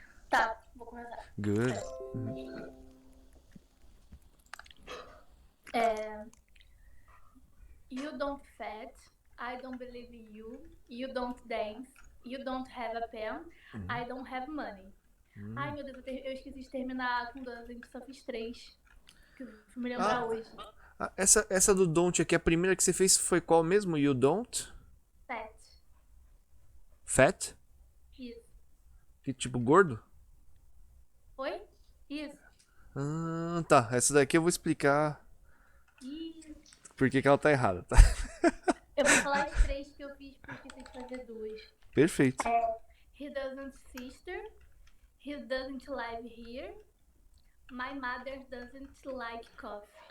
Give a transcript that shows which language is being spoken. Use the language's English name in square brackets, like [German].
[Portuguese] Tá, vou começar. [English] Good. É, you don't fat, I don't believe in you, you don't dance, you don't have a pen, I don't have money. [Portuguese] Ai, meu Deus, eu esqueci de terminar com duas, eu só fiz três. Que eu fui me lembrar hoje. Essa do don't aqui, a primeira que você fez foi qual mesmo? [English] You don't? Fat. Fat? [Portuguese] Isso. Que tipo gordo? Oi? Isso. Tá. Essa daqui eu vou explicar Ih, por que ela tá errada, tá? eu vou falar as três que eu fiz porque esqueci de fazer duas. Perfeito. [English] He doesn't sister, he doesn't live here, my mother doesn't like coffee.